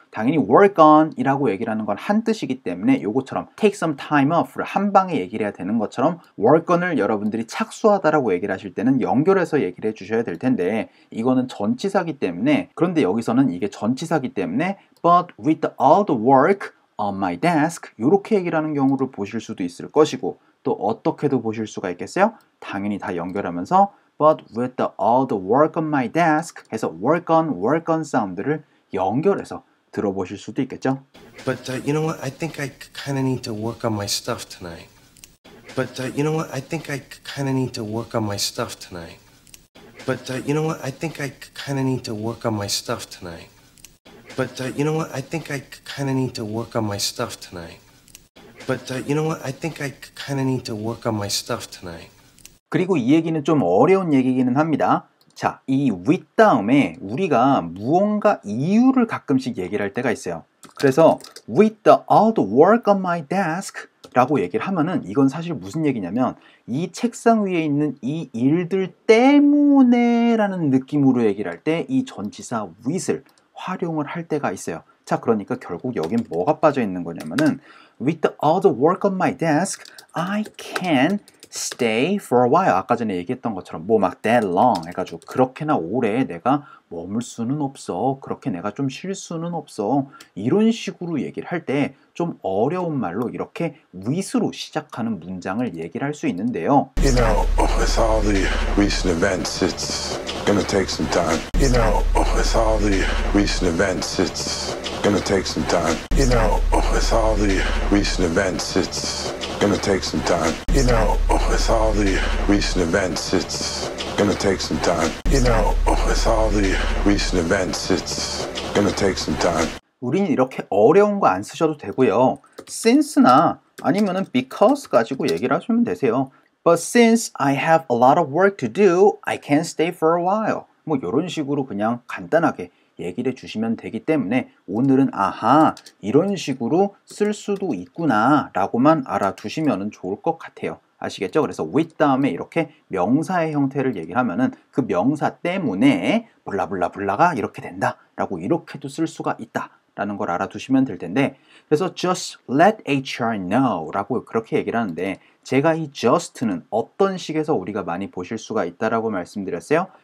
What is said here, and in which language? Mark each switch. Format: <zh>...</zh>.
<ko>당연히 work on 이라고 얘기를 하는 건 한 뜻이기 때문에 요것처럼 take some time off를 한 방에 얘기를 해야 되는 것처럼 work on을 여러분들이 착수하다라고 얘기를 하실 때는 연결해서 얘기를 해주셔야 될 텐데, 이거는 전치사기 때문에, 그런데 여기서는 이게 전치사기 때문에</ko> <en>but with all the work on my desk</en> <ko>이렇게 얘기를 하는 경우를 보실 수도 있을 것이고, 또 어떻게도 보실 수가 있겠어요? 당연히 다 연결하면서</ko> <en>but with all the work on my desk</en> <ko>해서 work on 사운드를 연결해서 들어보실 수도 있겠죠?</ko> <en>But you know what? I think I kind of need to work on my stuff tonight. But you know what? I think I kind of need to work on my stuff tonight. But you know what? I think I kind of need to work on my stuff tonight. But you know what? I think I kind of need to work on my stuff tonight. But you know what? I think I kind of need to work on my stuff tonight.</en> <ko>그리고 이 얘기는 좀 어려운 얘기기는 합니다. 자, 이 with 다음에 우리가 무언가 이유를 가끔씩 얘기를 할 때가 있어요. 그래서</ko> <en>with all the work on my desk</en> <ko>라고 얘기를 하면은 이건 사실 무슨 얘기냐면 이 책상 위에 있는 이 일들 때문에 라는 느낌으로 얘기를 할 때 이 전치사 with을 활용을 할 때가 있어요. 자, 그러니까 결국 여긴 뭐가 빠져 있는 거냐면은</ko> <en>with all the work on my desk, I can stay for a while.</en> <ko>아까 전에 얘기했던 것처럼 뭐 막 that long 해가지고 그렇게나 오래 내가 머물 수는 없어. 그렇게 내가 좀 쉴 수는 없어. 이런 식으로 얘기를 할 때 좀 어려운 말로 이렇게 with로 시작하는 문장을 얘기를 할 수 있는데요.</ko> <en>You know, with all the recent events, it's gonna take some time. You know, with all the recent events, it's gonna take some time. You know, with all the recent events, it's gonna take some time. You know, with all the recent events, it's gonna take some time. You know, with all the recent events, it's gonna take some time.</en> <ko>우리는 이렇게 어려운 거 안 쓰셔도 되고요. since나 아니면은 because 가지고 얘기를 하시면 되세요.</ko> <en>But since I have a lot of work to do, I can't stay for a while.</en> <ko>뭐 이런 식으로 그냥 간단하게 얘기를 해주시면 되기 때문에 오늘은 아하 이런 식으로 쓸 수도 있구나 라고만 알아두시면 좋을 것 같아요. 아시겠죠? 그래서 with 다음에 이렇게 명사의 형태를 얘기를 하면은 그 명사 때문에 블라블라블라가 이렇게 된다 라고 이렇게도 쓸 수가 있다 라는 걸 알아두시면 될 텐데, 그래서</ko> <en>just let HR know</en> <ko>라고 그렇게 얘기를 하는데, 제가 이 just는 어떤 식에서 우리가 많이 보실 수가 있다라고 말씀드렸어요?</ko>